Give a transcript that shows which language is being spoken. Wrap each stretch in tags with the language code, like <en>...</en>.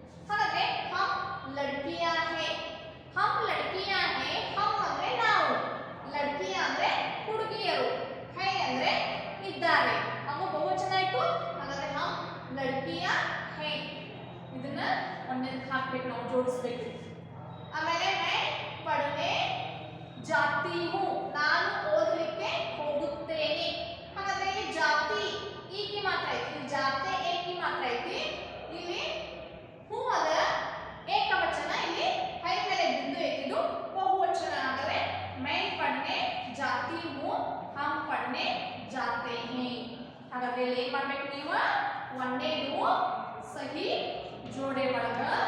<kn>ಹಾಗಾದ್ರೆ</kn> <hi>हम लड़कियां हैं, हम लड़कियां हैं,</hi> <kn>हम ಅಂದ್ರೆ ನಾವು, लड़कियां ಅಂದ್ರೆ ಹುಡುಗಿಯರು, है ಅಂದ್ರೆ ಇದ್ದಾರೆ, ಅವು ಬಹುವಚನ ಆಯ್ತು. ಹಾಗಾದ್ರೆ</kn> <hi>हम लड़कियां हैं,</hi> <kn>ಇದನ್ನ ಒಂದಕ್ಕೆ ಹಾಕಬೇಕು, ನಾವು ಜೋಡಿಸಬೇಕು.</kn> <hi>ಆಮೇಲೆ मैं पढ़ने जाती हूँ,</hi> <kn>ನಾನು ಓದಲಿಕ್ಕೆ ಹೋಗುತ್ತೇನೆ. ಹಾಗಾದ್ರೆ ಇಲ್ಲಿ ಜಾತಿ ಈಕಿ ಮಾತ್ರ ಐತಿ, ಜಾತೆ ಏಕಿ ಮಾತ್ರ ಐತಿ. ಇಲ್ಲಿ ಹೂ ಅದ ಏಕವಚನ, ಇಲ್ಲಿ ಹೈ ಮೇಲೆ ಬಿಂದು ಐತಿದು ಬಹುವಚನ.</kn> <hi>ಆದರೆ मैं पढ़ने जाती हूँ, हम पढ़ने जाते हैं.</hi> <kn>ಹಾಗಾದ್ರೆ ಇಲ್ಲಿ ಏನ್ ಮಾಡ್ಬೇಕು ನೀವು, ಒಂದೇದು ಸಹಿ ಜೋಡೆ ಒಳಗ</kn>